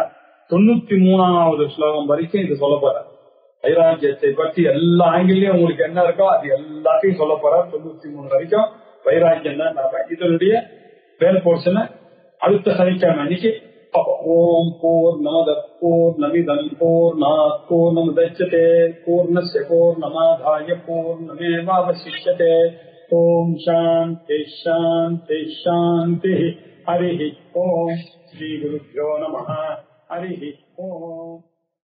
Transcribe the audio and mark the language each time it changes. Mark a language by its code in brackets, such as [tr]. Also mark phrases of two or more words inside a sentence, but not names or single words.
[ta] 93வது ஸ்லோகம் வரைக்கும் இது சொல்ல போற. வைராக்கியத்தை பற்றி எல்லா ஆங்கிலையும் உங்களுக்கு என்ன இருக்கோ அது எல்லாத்தையும் சொல்ல போற. 93 வரைக்கும் வைராக்கியம் தான். இதனுடைய [en] whole portion [ta] அடுத்த சனிக்கிழமை அன்னைக்கு [sa] ओम् पूर्णमद पूर्णमिदम् पूर्णात् पूर्णमुदच्यते पूर्णस्य पूर्णमादाय पूर्णमेवावशिष्यते. ओम् शान्ति शान्ति शान्ति. हरि ओम्। श्री गुरुभ्यो नमः. हरि ओम्.